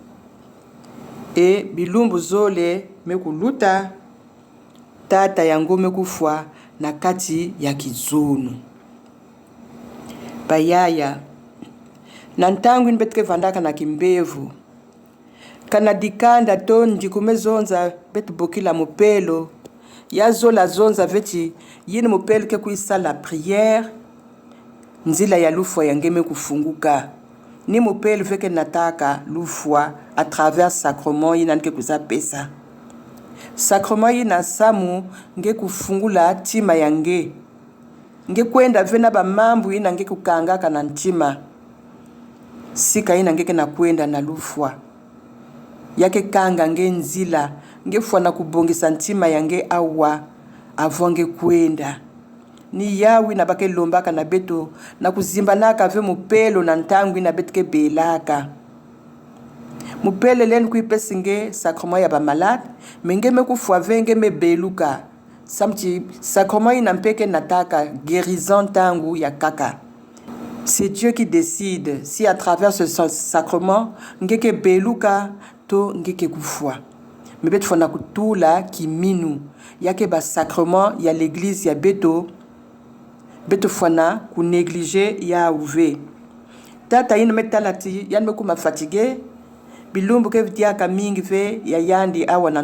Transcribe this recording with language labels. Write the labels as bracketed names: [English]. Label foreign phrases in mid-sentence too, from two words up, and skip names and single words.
[Kituba (Democratic Republic of Congo)] E bilumbu zole mekuluta tata yango mekufwa na kati ya kizunu. Bayaya na ntangu inbetke vandaka na kimbevu kana dikanda to ndikume zonza betu bokila mupelo ya zola zonza veti yini mupelo ke kuisa la prière nzila ya lufwa yangeme kufunguka ni mupelo veke nataka lufwa [French] à travers [Kituba (Democratic Republic of Congo)] sacrement yina nke kuza pesa sacrement yina samu nge kufungula tima yange nge kwenda vena ba mambu yina nge kukanga kana ntima sika yina nge na kwenda na lufwa yake kanga nge nzila nge fwa na kubongisa ntima yange awa avonge kwenda ni yawi na bake lombaka na beto na kuzimba naka ve mupelo na ntangu na betke belaka mupele len kuipesi nge sacrement ya ba malade menge me kufwa venge me beluka samti sacrement ina mpeke nataka guérison tangu ya kaka. [French] C'est Dieu qui décide si à travers ce sacrement [Kituba (Democratic Republic of Congo)] ngeke beluka to ngeke kufwa. Mebet fona kutula kiminu yake ba sacrement ya l'église ya beto fona ku négliger ya uve. Tata ina metalati yan me kuma fatigué bilumbu ke diaka mingi ve ya yandi awa na